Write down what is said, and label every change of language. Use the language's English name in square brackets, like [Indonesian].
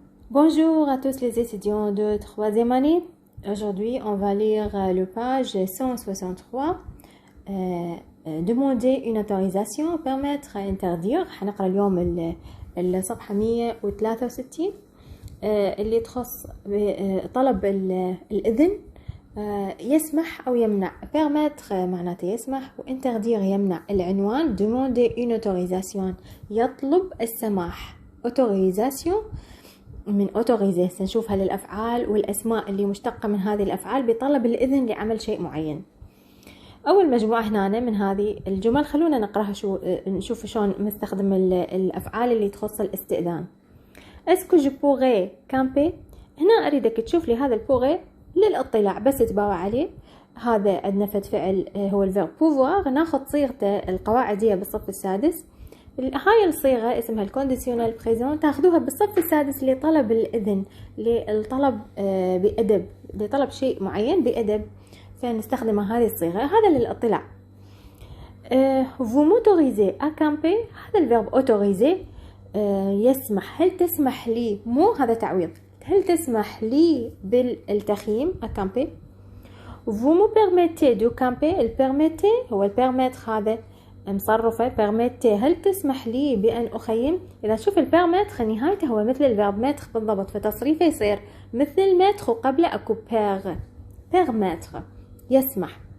[French] Bonjour à tous les étudiants de troisième année. Aujourd'hui, on va lire le page 163. Demander une autorisation, permettre, interdire. [Arabic] حنقرأ اليوم الصفحة 163 اللي تخص طلب الإذن. يسمح أو يمنع. permettre معناته يسمح، وinterdire يمنع. العنوان [French] demander une autorisation، [Arabic] يطلب السماح. autorisation من autoriser، سنشوفها للأفعال والأسماء اللي مشتقة من هذه الأفعال بطلب الإذن لعمل شيء معين. أول مجموعة هنا من هذه الجمل خلونا نقرأها نشوف شلون نستخدم الأفعال اللي تخص الاستئذان. [French] Est-ce que je pourrais camper؟ [Arabic] هنا أريدك تشوف لي هذا البوغي للإطلاع، بس تباوع عليه. هذا عندنا فعل هو الفيرب pouvoir، ناخذ صيغته القواعدية بالصف السادس. هاي الصيغة اسمها الكونديسيونال بريزون، تاخذوها بالصف السادس لطلب الإذن، للطلب بأدب، لطلب شيء معين بأدب، فنستخدم هذه الصيغة. هذا للإطلاع. [French] vous m'autorisez à camper، [Arabic] هذا الفيرب [French] autoriser يسمح. [Arabic] هل تسمح لي، مو هذا تعويض، هل تسمح لي بالتخييم à camper. [French] vous me permettez de camper، [Arabic] الpermettez هو الpermettre، هذا مصرفة permettez، هل تسمح لي بأن أخيم. إذا شوف الpermettre نهايته هو مثل الverb mettre بالضبط، فتصريفه يصير مثل mettre وقبل أكو permettre يسمح.